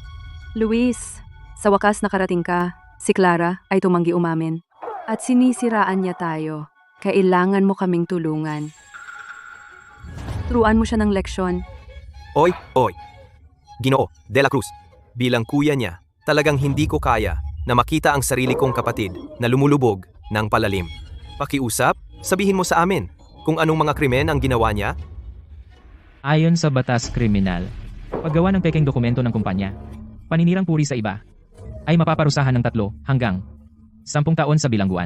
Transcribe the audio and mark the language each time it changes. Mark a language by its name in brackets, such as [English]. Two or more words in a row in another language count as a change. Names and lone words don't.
[Filipino] Luis, sa wakas nakarating ka. Si Clara ay tumanggi umamin. At sinisiraan niya tayo. Kailangan mo kaming tulungan. Turuan mo siya ng leksyon. Oy. Ginoo de la Cruz, bilang kuya niya, talagang hindi ko kaya na makita ang sarili kong kapatid na lumulubog ng palalim. Pakiusap, sabihin mo sa amin kung anong mga krimen ang ginawa niya. Ayon sa batas kriminal, paggawa ng pekeng dokumento ng kumpanya, paninirang puri sa iba, ay mapaparusahan ng 3 hanggang 10 taon sa bilangguan.